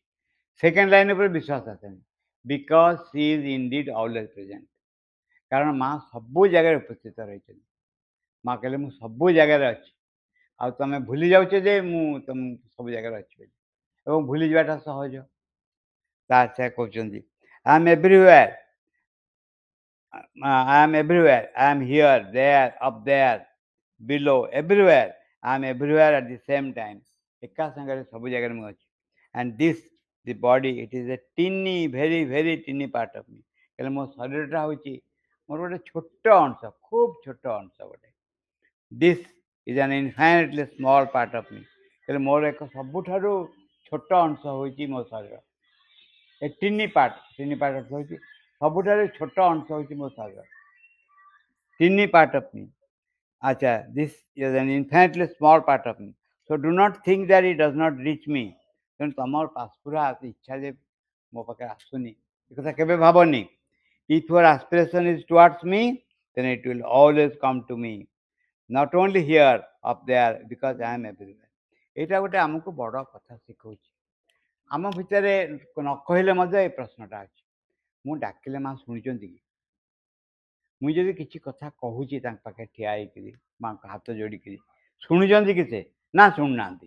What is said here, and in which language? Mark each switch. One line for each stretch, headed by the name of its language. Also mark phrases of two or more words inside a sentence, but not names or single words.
English: second line
Odia: ଉପରେ ବିଶ୍ୱାସ ଆସେନି,
English: because she is indeed always present.
Odia: କାରଣ ମା ସବୁ ଜାଗାରେ ଉପସ୍ଥିତ ରହିଛନ୍ତି। ମା କହିଲେ ମୁଁ ସବୁ ଜାଗାରେ ଅଛି, ଆଉ ତମେ ଭୁଲି ଯାଉଛ ଯେ ମୁଁ ତମ ସବୁ ଜାଗାରେ ଅଛି ବୋଲି, ଏବଂ ଭୁଲି ଯିବାଟା ସହଜ। ତା ସେ କହୁଛନ୍ତି
English: I am everywhere, I am everywhere. I am here, there, up there, below, everywhere. I am everywhere at the same time.
Odia: ଏକା ସାଙ୍ଗରେ ସବୁ ଜାଗାରେ ମୁଁ ଅଛି।
English: And this, the body, it is a teeny, very, very teeny part of me.
Odia: ହେଲେ ମୋ ଶରୀରଟା ହେଉଛି ମୋର ଗୋଟେ ଛୋଟ ଅଂଶ, ଖୁବ୍ ଛୋଟ ଅଂଶ ଗୋଟେ।
English: This is an infinitely small part of me.
Odia: ହେଲେ ମୋର ଏକ ସବୁଠାରୁ ଛୋଟ ଅଂଶ ହେଉଛି ମୋ ଶରୀର।
English: a teeny part
Odia: ଅର୍ଥ ହେଉଛି ସବୁଠାରୁ ଛୋଟ ଅଂଶ ହେଉଛି ମୋ ଶରୀର।
English: Teeny part of me. Acha, this is an infinitely small part of me. So do not think that it does not reach me.
Odia: ତେଣୁ ତମର ପାସ୍ପୁରା ଇଚ୍ଛା ଯେ ମୋ ପାଖରେ ଆସୁନି, ଏ କଥା କେବେ ଭାବନି।
English: If your aspiration is towards me, then it will always come to me. Not only here, up there, because I am everywhere.
Odia: ଏଇଟା ଗୋଟେ ଆମକୁ ବଡ଼ କଥା ଶିଖଉଛି। ଆମ ଭିତରେ ନ କହିଲେ ମଧ୍ୟ ଏ ପ୍ରଶ୍ନଟା ଅଛି, ମୁଁ ଡାକିଲେ ମା ଶୁଣିଛନ୍ତି କି? ମୁଁ ଯଦି କିଛି କଥା କହୁଛି ତାଙ୍କ ପାଖରେ ଠିଆ ହେଇକିରି ମାଙ୍କ ହାତ ଯୋଡ଼ିକିରି, ଶୁଣୁଛନ୍ତି କି ସେ? ନା ଶୁଣୁନାହାନ୍ତି।